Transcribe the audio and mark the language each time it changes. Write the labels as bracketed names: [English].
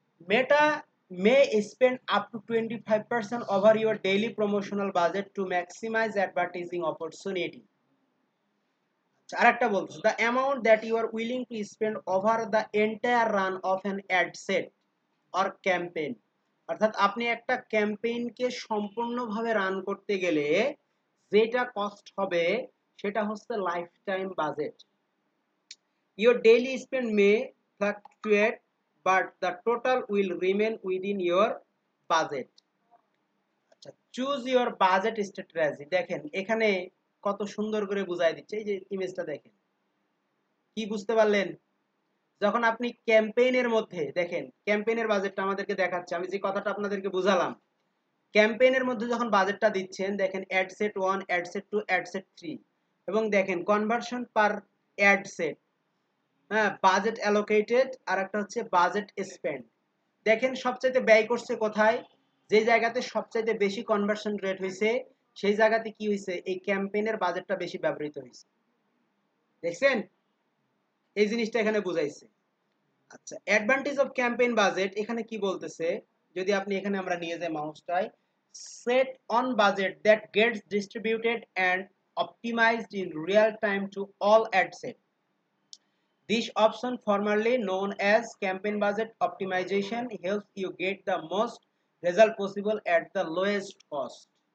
[English] Meta may spend up to 25% over your daily promotional budget to maximize advertising opportunity. [Bangla] আরেকটা বলছে, [English] the amount that you are willing to spend over the entire run of an ad set or campaign. [Bangla] অর্থাৎ আপনি একটা ক্যাম্পেইনকে সম্পূর্ণভাবে run করতে গেলে যেটা cost হবে সেটা হচ্ছে life time budget. [English] Your daily spend may fluctuate but the total will remain within your budget. [Bangla] আচ্ছা, [English] Choose your budget strategy. [Bangla] দেখেন এখানে কত সুন্দর করে বুঝাই দিচ্ছে। এই যে ইমেজটা দেখেন, কি বুঝতে পারলেন? যখন আপনি ক্যাম্পেইনের মধ্যে দেখেন, ক্যাম্পেইনের বাজেটটা আমাদেরকে দেখাচ্ছে, আমি যে কথাটা আপনাদেরকে বুঝালাম, ক্যাম্পেইনের মধ্যে যখন বাজেটটা দিচ্ছেন দেখেন ad set 1, ad set 2, ad set 3 এবং দেখেন কনভার্সন পার অ্যাড সেট, হ্যাঁ, বাজেট অ্যালোকেটেড আর একটা হচ্ছে বাজেট স্পেন্ড। দেখেন সবচাইতে ব্যয় করছে কোথায়? যে জায়গাতে সবচাইতে বেশি কনভার্সন রেট হয়েছে সেই জায়গাতে কি হয়েছে? এই ক্যাম্পেইনের বাজেটটা বেশি ব্যবহৃত হয়েছে। দেখছেন? এই জিনিসটা এখানে বুঝাইছে। আচ্ছা, [English] advantage of campaign budget [Bangla] এখানে কি বলতেছে? যদি আপনি এখানে আমরা নিয়ে যাই মাউসটাই, [English] Set on budget that gets distributed and optimised in real time to all ad set. This option, formerly known as campaign budget optimization, helps you get the most result possible at the lowest cost.